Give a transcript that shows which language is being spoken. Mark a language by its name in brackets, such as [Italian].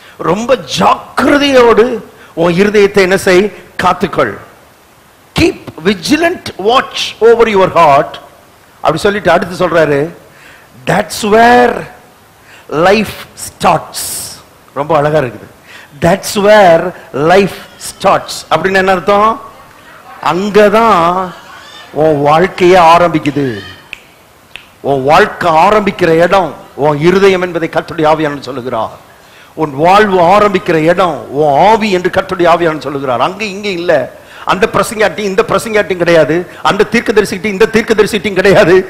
[Tamil] ரொம்ப ஜாக்கிரதையோடு உன் இருதயத்தை என்ன செய்? காத்துக்கொள். [English] Keep vigilant, watch over your heart. [Tamil] அப்படி சொல்லிட்டு அடுத்து சொல்றாரு, [English] that's where life starts. [Tamil] ரொம்ப அழகா இருக்குது. [English] that's where life starts [Tamil] அப்படின்னு என்ன அர்த்தம்? அங்கதான் உன் வாழ்க்கையே ஆரம்பிக்குது. உன் வாழ்க்கை ஆரம்பிக்கிற இடம் உன் இருதயம் என்பதை கர்த்தருடைய ஆவியானவர் சொல்லுகிறார். உன் வாழ்வு ஆரம்பிக்கிற இடம் உன் ஆவி என்று கர்த்தருடைய ஆவியானவர் சொல்லுகிறார். அங்க இங்க இல்ல. அந்த பிரசங்காட்டி இந்த பிரசங்காட்டியும் கிடையாது, அந்த தீர்க்கதரிசிட்டி இந்த தீர்க்கதரிசிட்டியும் கிடையாது.